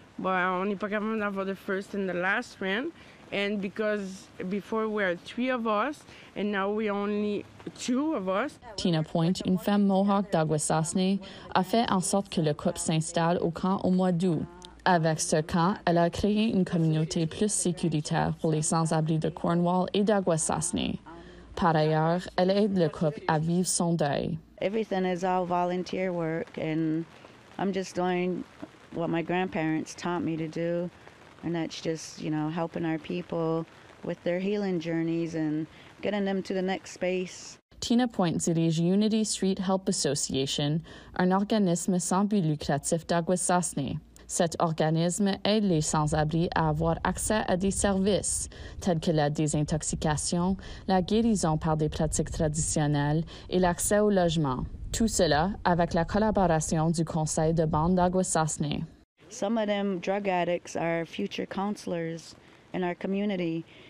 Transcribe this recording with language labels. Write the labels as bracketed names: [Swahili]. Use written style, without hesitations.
[French] Bon, on n'est pas capable d'avoir [English] the first and the last rent. And because before we were 3 of us, and now we only 2 of us. [French] Tina Point, une femme Mohawk d'Akwesasne, a fait en sorte que le couple s'installe au camp au mois d'août. Avec ce camp, elle a créé une communauté plus sécuritaire pour les sans-abri de Cornwall et d'Akwesasne. Par ailleurs, elle aide le couple à vivre son deuil. [English] Everything is all volunteer work, and I'm just doing what my grandparents taught me to do. And that's just, helping our people with their healing journeys and getting them to the next space. [French] Tina Point dirige Unity Street Help Association, un organisme sans but lucratif d'Akwesasne. Cet organisme aide les sans-abri à avoir accès à des services tels que la désintoxication, la guérison par des pratiques traditionnelles et l'accès au logement. Tout cela avec la collaboration du Conseil de bande d'Akwesasne. [English] Some of them drug addicts are future counselors in our community.